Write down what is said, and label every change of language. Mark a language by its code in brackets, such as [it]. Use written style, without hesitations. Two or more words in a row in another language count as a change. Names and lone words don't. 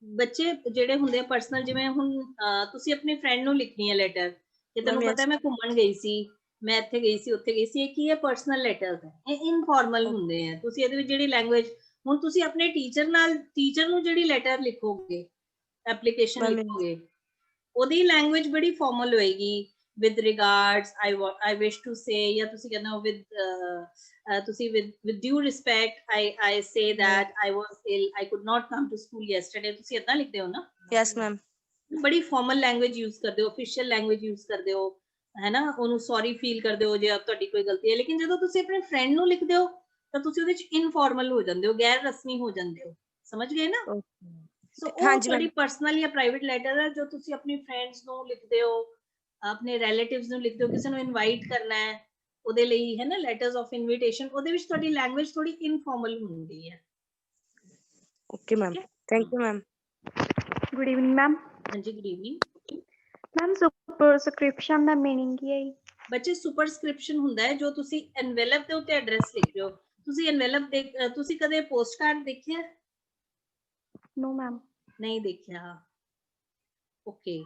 [pa] ਬੱਚੇ ਜਿਹੜੇ ਹੁੰਦੇ ਆ ਪਰਸਨਲ, ਜਿਵੇਂ ਹੁਣ ਤੁਸੀਂ ਆਪਣੀ ਫਰੈਂਡ ਨੂੰ ਲਿਖਣੀ ਹੈ ਲੈਟਰ, ਕਿ ਤੈਨੂੰ Ma'am, ਪਤਾ ਮੈਂ ਘੁੰਮਣ ਗਈ ਸੀ, ਮੈਂ ਇੱਥੇ ਗਈ ਸੀ, ਉੱਥੇ ਗਈ ਸੀ, ਇਹ ਕੀ ਹੈ, [en] personal letters [pa] ਹੈ, ਇਹ ਇਨਫੋਰਮਲ ਹੁੰਦੇ ਆ। ਤੁਸੀਂ ਇਹਦੇ ਵਿੱਚ ਜਿਹੜੀ ਲੈਂਗੁਏਜ, ਹੁਣ ਤੁਸੀਂ ਆਪਣੇ ਟੀਚਰ ਨੂੰ ਜਿਹੜੀ ਲੈਟਰ ਲਿਖੋਗੇ, ਐਪਲੀਕੇਸ਼ਨ Ma'am, ਲਿਖੋਗੇ, ਉਹਦੀ ਲੈਂਗੁਏਜ ਬੜੀ ਫਾਰਮਲ ਹੋਏਗੀ, [en] with regards, I wish to say, [pa] ਜਾਂ ਤੁਸੀਂ ਕਹਿੰਦੇ ਹੋ [en] with due respect, I say that I was ill, I could not come to school yesterday, [pa] ਤੁਸੀਂ ਇਦਾਂ ਲਿਖਦੇ ਹੋ ਨਾ? [en] yes ma'am, [pa] ਬੜੀ [en] formal language use [pa] ਕਰਦੇ ਹੋ, [en] official language use [pa] ਕਰਦੇ ਹੋ, ਹੈ ਨਾ? ਉਹਨੂੰ [en] sorry feel [pa] ਕਰਦੇ ਹੋ ਜੇ ਤੁਹਾਡੀ ਕੋਈ ਗਲਤੀ ਹੈ। ਲੇਕਿਨ ਜਦੋਂ ਤੁਸੀਂ ਆਪਣੇ ਫਰੈਂਡ ਨੂੰ ਲਿਖਦੇ ਹੋ ਤਾਂ ਤੁਸੀਂ ਉਹਦੇ ਚ ਇਨਫਾਰਮਲ ਹੋ ਜਾਂਦੇ ਹੋ, ਗੈਰ ਰਸਮੀ ਹੋ ਜਾਂਦੇ ਹੋ, ਸਮਝ ਗਏ ਨਾ? ਸੋ ਉਹ ਹਾਂਜੀ ਤੁਹਾਡੀ ma'am, ਪਰਸਨਲ ਜਾਂ [en] private letter [pa] ਹੈ, ਜੋ ਤੁਸੀਂ ਆਪਣੀ ਫਰੈਂਡਸ ਨੂੰ ਲਿਖਦੇ ਹੋ, ਆਪਣੇ ਰਿਲੇਟਿਵਸ ਨੂੰ ਲਿਖਦੇ ਹੋ, ਕਿਸੇ ਨੂੰ ਇਨਵਾਈਟ ਕਰਨਾ ਹੈ, ਉਹਦੇ ਲਈ, ਹੈ ਨਾ, [en] letters of invitation, [pa] ਉਹਦੇ ਵਿੱਚ ਤੁਹਾਡੀ ਲੈਂਗੁਏਜ ਥੋੜੀ ਇਨਫਾਰਮਲ ਹੁੰਦੀ ਹੈ। [en] okay ma'am, thank you ma'am. good evening ma'am. ਹਾਂਜੀ, good evening [pa] ਮੈਮ ਸੁਪਰਸਕ੍ਰਿਪਸ਼ਨ ਦਾ ਮੀਨਿੰਗ ਕੀ ਹੈ ਜੀ? ਬੱਚੇ, ਸੁਪਰਸਕ੍ਰਿਪਸ਼ਨ ਹੁੰਦਾ ਹੈ ਜੋ ਤੁਸੀਂ ਐਨਵੈਲਪ ਦੇ ਉੱਤੇ ਐਡਰੈਸ ਲਿਖ ਰਹੇ ਹੋ। ਤੁਸੀਂ ਐਨਵੈਲਪ ਤੁਸੀਂ ਕਦੇ [en] post card [pa] ਦੇਖਿਆ? [en] no ma'am. [pa] ਨਹੀਂ ਦੇਖਿਆ, ਓਕੇ।